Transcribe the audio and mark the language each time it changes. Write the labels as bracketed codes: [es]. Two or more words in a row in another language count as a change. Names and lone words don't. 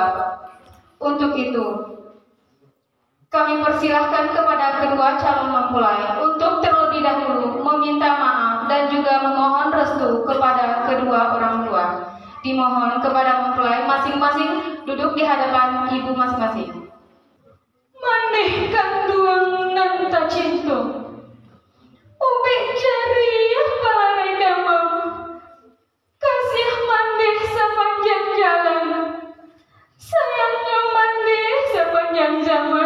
[id] Untuk itu, kami persilahkan kepada kedua calon mempelai untuk terlebih dahulu meminta maaf dan juga memohon restu kepada kedua orang tua. Dimohon kepada mempelai masing-masing duduk di hadapan ibu masing-masing. [min] Maneh kanduang nan tak cinta, ubek jariah balai damang, kasih maneh sepanjang jalan, sayangnya maneh sepanjang zaman.